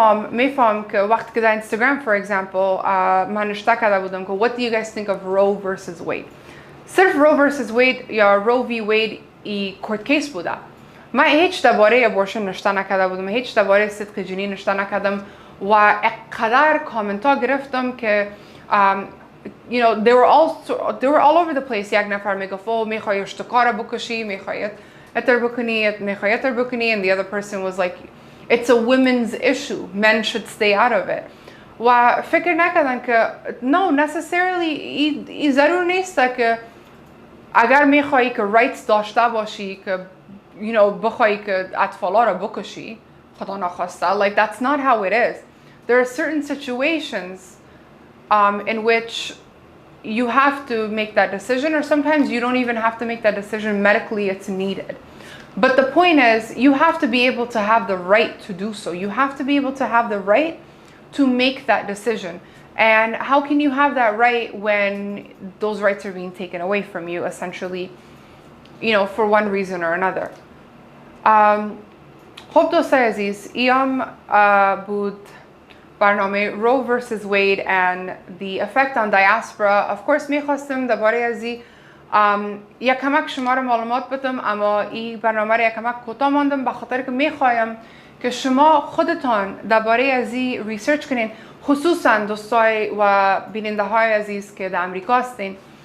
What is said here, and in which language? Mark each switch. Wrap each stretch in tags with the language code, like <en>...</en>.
<fa>میفهم که وقتی که در Instagram</fa> <en>for example</en> <fa>من نشته کرده بودم که</fa> <en>what do you guys think of Roe versus Wade.</en> <fa>صرف Roe versus Wade یا Roe V Wade ای کورت کیس بوده. من هیچ درباره ابورشن نشته نکرده بودم، هیچ درباره صدق جنین نشته نکردم و اقدر کامنت ها گرفتم که</fa> <en>they were all over the place.</en> <fa>یک نفر میگفت میخوای اشتکار بکشی، میخوای اتر بکنی</fa> <en>and the other person was like it's a women's issue, men should stay out of it.</en> <fa>و فکر نکردن که</fa> <en>no necessarily</en> <fa>ای ضرور نیست که اگر میخوایی که rights داشته باشی که بخوایی که اطفالا را بکشی خدا نخواسته.</fa> <en>Like that's not how it is. There are certain situations in which you have to make that decision, or sometimes you don't even have to make that decision medically, it's needed. But the point is, you have to be able to have the right to do so. You have to be able to have the right to make that decision. And how can you have that right when those rights are being taken away from you, essentially, for one reason or another?</en> <fa>خب دوستای عزیز، ایام بود برنامه Roe versus Wade</fa> <en>and the effect on diaspora. Of course</en> <fa>میخواستم درباره ازی یک کمک شما رو معلومات بدم، اما این برنامه رو یک کمک کوتاه ماندم به خاطر که میخوایم که شما خودتان درباره ازی ریسرچ کنین، خصوصا دوستای و بیننده های عزیز که در امریکا هستین.</fa>